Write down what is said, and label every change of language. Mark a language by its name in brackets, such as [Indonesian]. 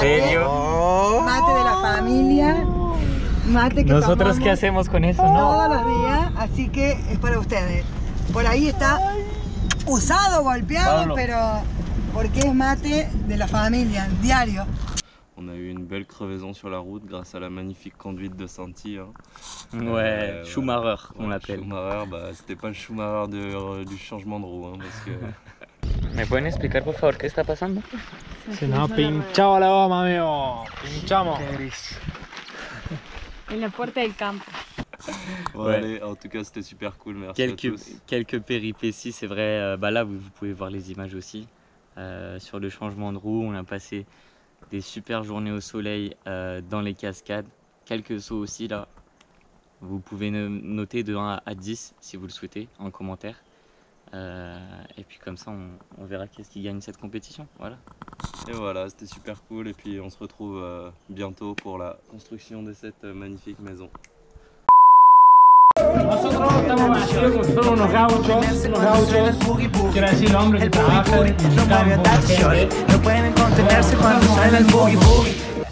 [Spanish] ¿Serio? mate de la familia, mate que ¿Nosotros qué tomamos hacemos con eso? No. todos los días, así que es para ustedes. Por ahí está usado, golpeado, Pablo. pero porque es mate de la familia, diario. [French] On a eu une belle crevaison sur la route grâce à la magnifique conduite de Santi. Hein. Ouais, Schumacher on l'appelle. Schumacher, bah, c'était pas le Schumacher du changement de roue, hein, parce que... [Spanish] ¿Me pueden explicar por favor qué está pasando? Se nos ha pinchado la goma, amigo. Pinchamos. En la puerta del campo. [French] Bon, Ouais. allez, en tout cas c'était super cool, merci à tous. Quelques péripéties, c'est vrai. Là vous pouvez voir les images aussi. Sur le changement de roue, on a passé des super journées au soleil dans les cascades. Quelques sauts aussi là. Vous pouvez noter de 1 à 10 si vous le souhaitez en commentaire. Et puis comme ça on verra qu'est-ce qui gagne cette compétition. Voilà. Et voilà, c'était super cool et puis on se retrouve bientôt pour la construction de cette magnifique maison. [Spanish] Nosotros estamos haciendo son unos gauchos, quiere decir hombres que trabajan en su campo, gente. No pueden contenerse cuando suena el boogie boogie.